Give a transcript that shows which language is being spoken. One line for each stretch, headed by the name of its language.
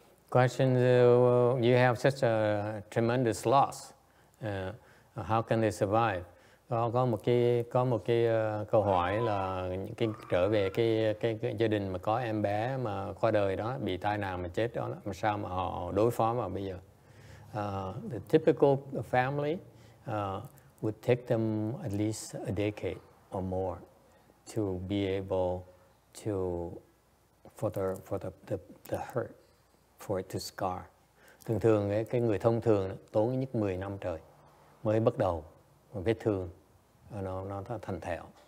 English: Question, you have such a tremendous loss. How can they survive?
Vietnamese: Có một cái câu hỏi là cái trở về cái gia đình mà có em bé mà qua đời đó, bị tai nạn mà chết đó, làm sao mà họ đối phó mà bây giờ?
English: The typical family would take them at least a decade or more to be able to for the hurt. For it to scar.
Vietnamese: Thường cái người thông thường tốn nhất 10 năm trời mới bắt đầu vết thương nó thành thạo.